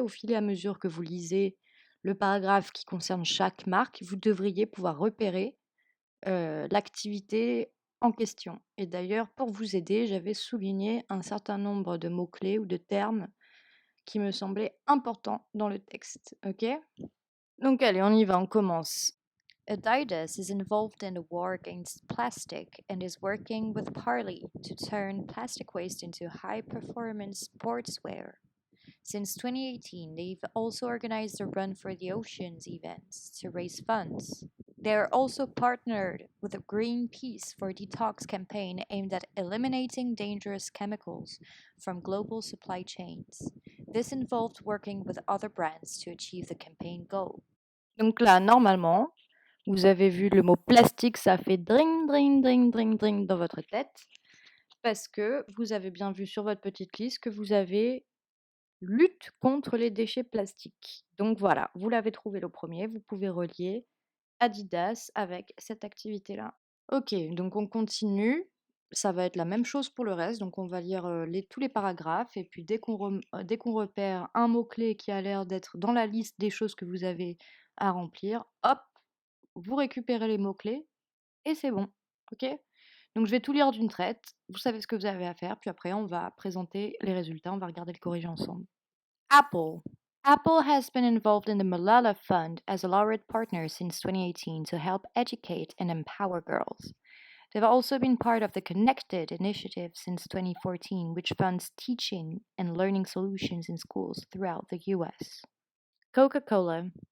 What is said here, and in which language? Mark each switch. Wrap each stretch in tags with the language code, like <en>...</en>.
<fr>Au fil et à mesure que vous lisez le paragraphe qui concerne chaque marque, vous devriez pouvoir repérer l'activité en question. Et d'ailleurs, pour vous aider, j'avais souligné un certain nombre de mots-clés ou de termes qui me semblaient importants dans le texte. Ok? Donc allez, on y va, on commence.</fr> <en>Adidas is involved in the war against plastic and is working with Parley to turn plastic waste into high-performance sportswear. Since 2018, they've also organized a Run for the Oceans events to raise funds. They're also partnered with a Greenpeace for Detox campaign aimed at eliminating dangerous chemicals from global supply chains. This involved working with other brands to achieve the campaign goal.</en> <fr>Donc là, normalement, vous avez vu le mot plastique, ça fait dring, dring, dring, dring, dring dans votre tête, parce que vous avez bien vu sur votre petite liste que vous avez lutte contre les déchets plastiques. Donc voilà, vous l'avez trouvé le premier, vous pouvez relier Adidas avec cette activité-là. Ok, donc on continue. Ça va être la même chose pour le reste. Donc on va lire tous les paragraphes et puis dès qu'on repère un mot-clé qui a l'air d'être dans la liste des choses que vous avez à remplir, hop, vous récupérez les mots-clés et c'est bon. Ok? Donc je vais tout lire d'une traite, vous savez ce que vous avez à faire, puis après on va présenter les résultats, on va regarder le corrigé ensemble. Apple.</fr> <en>Apple has been involved in the Malala Fund as a laureate partner since 2018 to help educate and empower girls. They've also been part of the Connected initiative since 2014, which funds teaching and learning solutions in schools throughout the US. Coca-Cola.</en>